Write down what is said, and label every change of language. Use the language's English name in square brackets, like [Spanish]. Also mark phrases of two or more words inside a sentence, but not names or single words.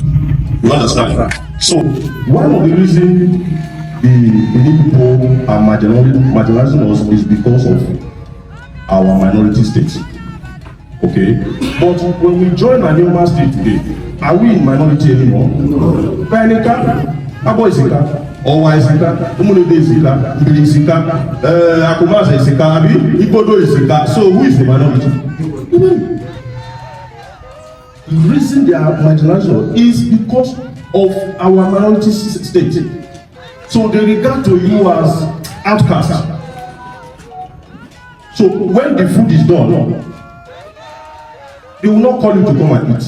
[English] You understand? So one of the reasons the Benin people are marginalizing us is because of our minority states. Okay? But when we join Anioma State today, are we in minority anymore? No. Panika, Abo Isika, Owa Isika, Umulede Isika, Mbili Isika, Akumaza Isika, Abi, Ibodo Isika. So who is the minority? The reason they are marginalized is because of our minority state. So they regard to you as outcasts. So when the food is done, they will not call you to come and eat.